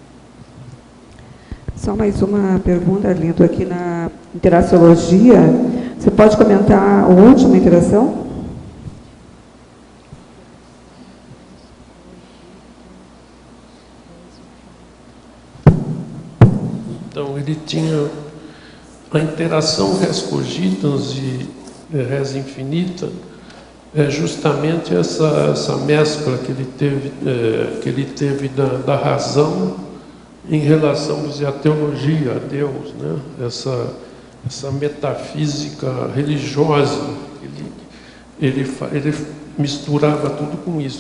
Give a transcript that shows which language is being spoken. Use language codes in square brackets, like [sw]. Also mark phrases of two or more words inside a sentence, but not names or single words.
[pt] Só mais uma pergunta, Arlindo, aqui na interaciologia. Você pode comentar a última interação? Então, ele tinha a interação [la] res cogitans [pt] e [la] res infinita, [pt] é justamente essa mescla que ele teve da razão em relação, vamos dizer, à teologia, a Deus, né? Essa metafísica religiosa, ele misturava tudo com isso.